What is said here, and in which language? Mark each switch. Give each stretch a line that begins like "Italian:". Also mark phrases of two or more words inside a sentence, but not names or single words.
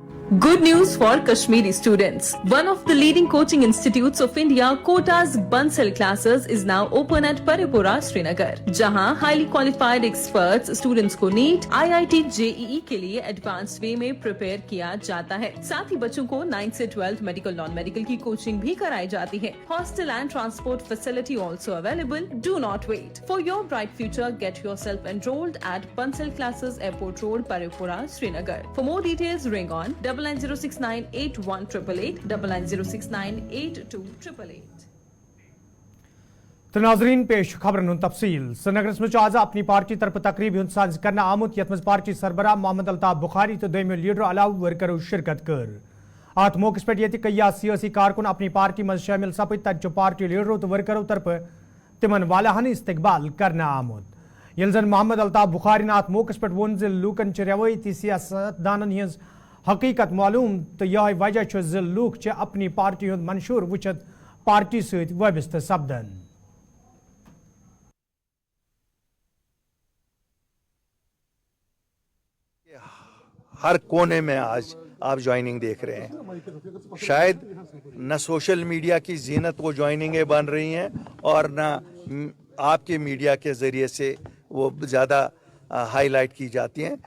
English: Good news for Kashmiri students. One of the leading coaching institutes of India, Kota's Bansal classes is now open at Paripura, Srinagar, जहां highly qualified experts students को NEET, IIT, JEE
Hindi: के लिए
English: advanced way में prepare
Hindi: किया जाता है.
English: साथ ही बच्चों को 9 से 12 medical non-medical की coaching भी कराई जाती है. Hostel and transport facility also available. Do not wait. For your bright future, get yourself enrolled at Bansal classes, Airport Road, Paripura, Srinagar. For more details, ring on 9906981888, 9906982888.
Kashmiri: تہٕ ناظرین پیش خبرن تفصیل سرینگر میں آج اپنی پارٹی طرف تقریب ساز کرنہٕ آمُت یتھ منز پارٹی سربراہ محمد الطاف بخاری تہٕ دوٚیمو لیڈر علاوہ ورکروں شرکت کر اتھ موقعے پے یہ کئی سیاسی کارکن اپنی پارٹی منز شامل سپد تتھ پارٹی لیڈروں تہٕ ورکروں طرف تمن والہانہ استقبال کرنہٕ آمُت یلہٕ جن محمد الطاف بخاری اتھ موقعے پے ووٚن لوکن روایتی سیاستدانن ہنز حقیقت معلوم تہٕ یہ وجہ لوک اپنی پارٹی ہُند منشور وُچھتھ پارٹی ستہٕ وابستہ سپدن
Hindi: हर कोने में आज आप ज्वाइनिंग देख रहे हैं. शायद न सोशल मीडिया की जीनत वो ज्वाइनिंगें बन रही हैं और न आपके मीडिया के ज़रिए से वो ज़्यादा हाईलाइट की जाती हैं.